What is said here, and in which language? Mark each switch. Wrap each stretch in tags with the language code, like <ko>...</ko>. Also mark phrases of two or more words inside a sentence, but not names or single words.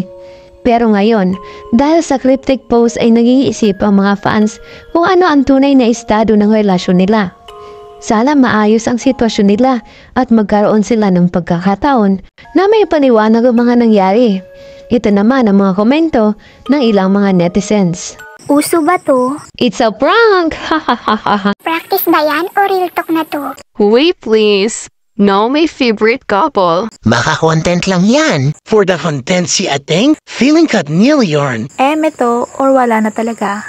<tl>Pero ngayon, dahil sa</tl> <en>cryptic post</en> <tl>ay nag-iisip ang mga fans kung ano ang tunay na estado ng relasyon nila. Sana maayos ang sitwasyon nila at magkaroon sila ng pagkakataon na may paliwanag ang mga nangyari. Ito naman ang mga komento ng ilang mga netizens. Uso ba to?</tl> <en>It's a prank! Hahaha.</en> <tl>Practice ba yan o</tl> <en>real talk</en> <tl>na to?</tl> <en>Wait please. No, my favorite couple.</en> <tl>Baka content lang yan.</tl> <en>For the content</en> <tl>si Ateng, feeling cut nil yarn. Eme to or wala na talaga.</tl>